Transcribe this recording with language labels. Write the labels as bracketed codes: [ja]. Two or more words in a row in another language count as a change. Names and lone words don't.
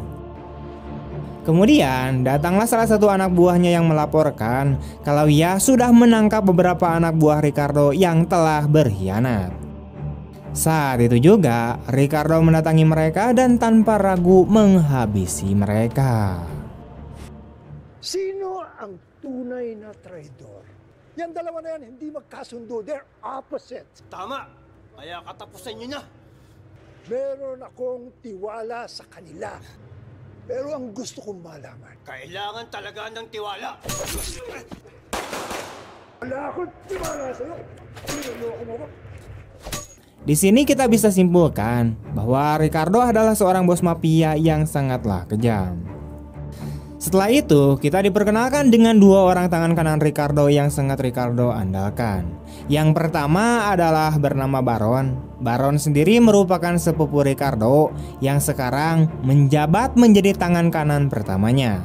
[id] Kemudian datanglah salah satu anak buahnya yang melaporkan kalau ia sudah menangkap beberapa anak buah Ricardo yang telah berkhianat. Saat itu juga Ricardo mendatangi mereka dan tanpa ragu menghabisi mereka. [tl] Sino ang tunay na traidor? Yan dalawa na yan, hindi magkasundo. [en] They're opposites. [tl] Tama. Kaya katapusan nyo na. Meron akong tiwala sa kanila. Pero ang gusto kong malaman, Kailangan talaga ng tiwala. wala akong tiwala sa'yo. Niloloko mo ko. [id] Di sini kita bisa simpulkan bahwa Ricardo adalah seorang bos mafia yang sangatlah kejam. Setelah itu, kita diperkenalkan dengan dua orang tangan kanan Ricardo yang sangat Ricardo andalkan. Yang pertama adalah bernama Baron. Baron sendiri merupakan sepupu Ricardo yang sekarang menjabat menjadi tangan kanan pertamanya.